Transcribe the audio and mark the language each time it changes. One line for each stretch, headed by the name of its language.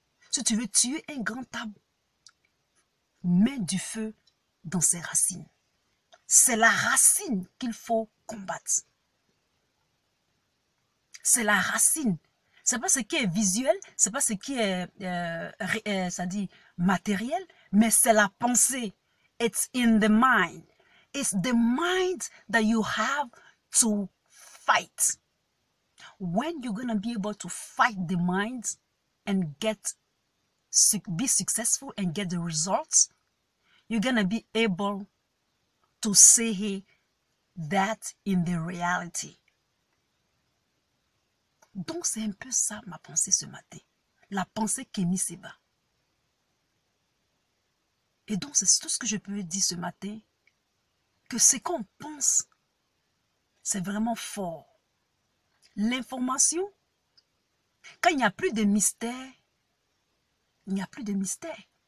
French: Si tu veux tuer un grand arbre, mets du feu dans ses racines. C'est la racine qu'il faut combattre. C'est la racine. C'est pas ce qui est visuel, c'est pas ce qui est, ça dit, matériel, mais c'est la pensée.
English: It's in the mind. It's the mind that you have to fight. When you're going to be able to fight the mind and be successful and get the results, you're going to be able to say that in the reality.
French: Donc, c'est un peu ça ma pensée ce matin. La pensée Kémy Séba. Et donc, c'est tout ce que je peux dire ce matin. Que ce qu'on pense, c'est vraiment fort. L'information, quand il n'y a plus de mystère, il n'y a plus de mystère.